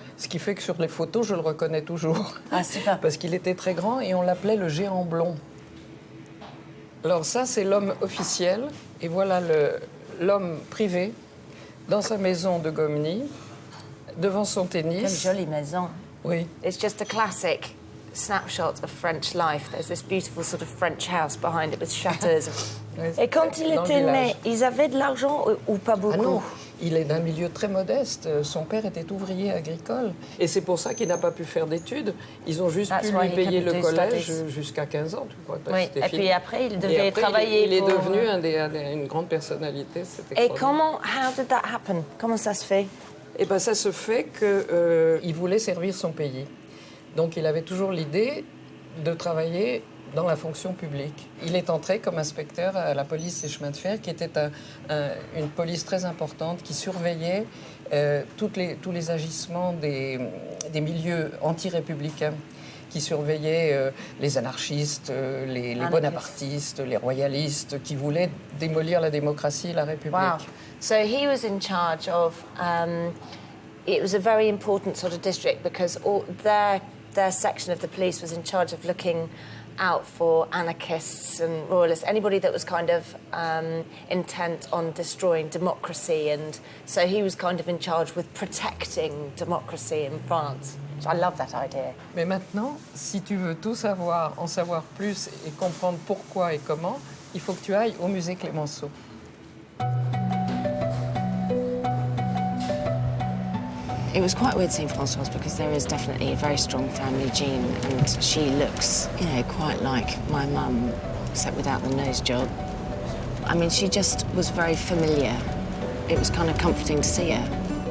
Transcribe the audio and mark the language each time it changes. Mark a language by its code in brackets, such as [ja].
[fr] Ce qui fait que sur les photos, je le reconnais toujours. Ah, super. Parce qu'il était très grand et on l'appelait le géant blond. Alors ça, c'est l'homme officiel. Et voilà l'homme privé dans sa maison de Gomny, devant son tennis. Quelle jolie maison. Oui. [en] It's just a classic snapshot of French life. There's this beautiful sort of French house behind it with shutters. [fr] Et quand il était né, ils avaient de l'argent ou pas beaucoup? Ah non, il est d'un milieu très modeste. Son père était ouvrier agricole. Et c'est pour ça qu'il n'a pas pu faire d'études. Ils ont juste pu lui payer le collège jusqu'à 15 ans. Tu crois, oui, et puis après, il devait travailler il est devenu une grande personnalité. Et comment, [en] how did that happen? [fr] Comment ça se fait? Eh bien, ça se fait qu'il voulait servir son pays. Donc, il avait toujours l'idée de travailler dans la fonction publique. Il est entré comme inspecteur à la police des chemins de fer, qui était une police très importante, qui surveillait tous les agissements des milieux anti-républicains, qui surveillait les anarchistes, les bonapartistes, les royalistes, qui voulaient démolir la démocratie et la République. [en] Wow. So he was in charge of, it was a very important sort of district because their section of the police was in charge of looking out for anarchists and royalists, anybody that was kind of intent on destroying democracy, and so he was kind of in charge with protecting democracy in France. I love that idea. [fr] Mais maintenant, si tu veux tout savoir, en savoir plus et comprendre pourquoi et comment, il faut que tu ailles au musée Clémenceau. [en] It was quite weird seeing Françoise because there is definitely a very strong family gene, and she looks, quite like my mum, except without the nose job. I mean, she just was very familiar. It was kind of comforting to see her.